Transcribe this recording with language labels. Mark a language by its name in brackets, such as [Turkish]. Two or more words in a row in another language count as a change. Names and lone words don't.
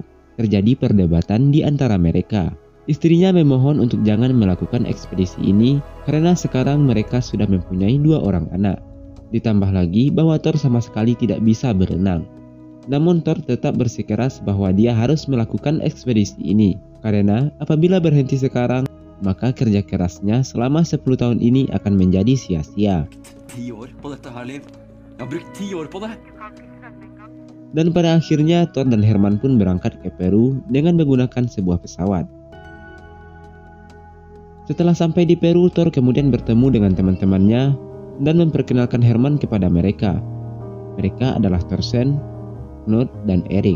[Indonesian] Terjadi perdebatan di antara mereka. Istrinya memohon untuk jangan melakukan ekspedisi ini karena sekarang mereka sudah mempunyai 2 orang anak. Ditambah lagi bahwa Thor sama sekali tidak bisa berenang. Namun Thor tetap bersikeras bahwa dia harus melakukan ekspedisi ini karena apabila berhenti sekarang, maka kerja kerasnya selama 10 tahun ini akan menjadi sia-sia. [Norwegian] 10 år på dette her, Liv. Jeg har brukt 10 år på det. [Indonesian] Dan pada akhirnya Thor dan Herman pun berangkat ke Peru dengan menggunakan sebuah pesawat. Setelah sampai di Peru, Thor kemudian bertemu dengan teman-temannya dan memperkenalkan Herman kepada mereka. Mereka adalah Thorsten, Knut, dan Erik.